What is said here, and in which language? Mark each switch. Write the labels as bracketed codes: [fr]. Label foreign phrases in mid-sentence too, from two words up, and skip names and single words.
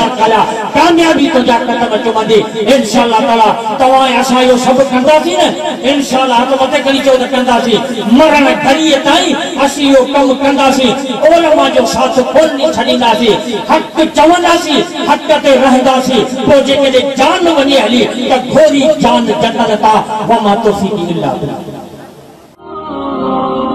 [sd] ताला कामयाबी तुंहिंजा क़दम चुमंदी इंशाअल्लाह ताला तव्हां असां इहो सभु कंदासीं न इंशाअल्लाह हथ मथे खणी चओ त कंदासीं मरण घड़ीअ ताईं असीं इहो कमु कंदासीं उलमा जो साथ कोन छॾींदासीं हक़ चवंदासीं हक़ ते रहंदासीं पोइ जेकॾहिं जान वञे हली त घोरी जान जंगल तां [ar] وما توفيق إلا بالله